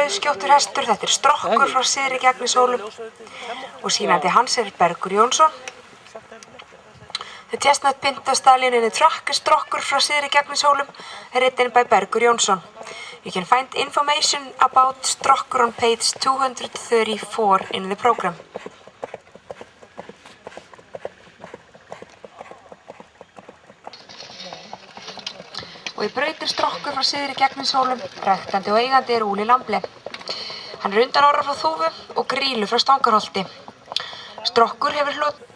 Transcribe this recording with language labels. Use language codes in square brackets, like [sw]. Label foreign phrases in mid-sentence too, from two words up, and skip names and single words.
[is] rauðskjóttur hestur, þetta Strokkur frá Syðri Gegnishólum og sýnandi hans Bergur Jónsson. [en] The Chestnut Pinto Stallion in the Truck Strokkur frá Syðri Gegnishólum, written by Bergur Jónsson. You can find information about Strokkur on page 234 in the program. [is] Og í brautir Strokkur frá Syðri Gegnishólum, ræktandi og eigandi Úli Lamble. Hann undan orra frá Þúfu og Grýlu frá Stangarholti. Strokkur hefur hlot